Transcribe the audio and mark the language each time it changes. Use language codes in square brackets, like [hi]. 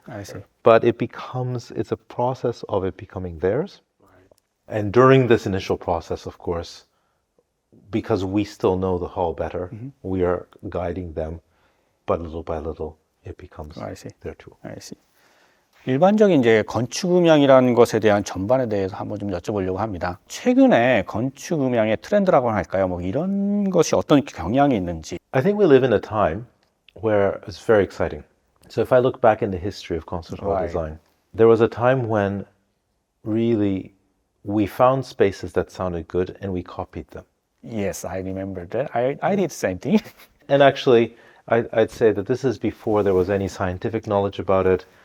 [en] I see. But it's a process of it becoming theirs. And during this initial process, of course, because we still know the hall better, we are guiding them. But little by little, it becomes their tool. I see. [ko] 일반적인 이제 건축음향이라는 것에 대한 전반에 대해서 한번 좀 여쭤보려고 합니다. 최근에 건축음향의 트렌드라고 할까요? 이런 것이 어떤 경향이 있는지. [en] I think we live in a time where it's very exciting. So if I look back in the history of concert hall design, there was a time when really we found spaces that sounded good and we copied them. Yes, I remember that. I did the same thing. And actually, I'd say that this is before there was any scientific knowledge about it.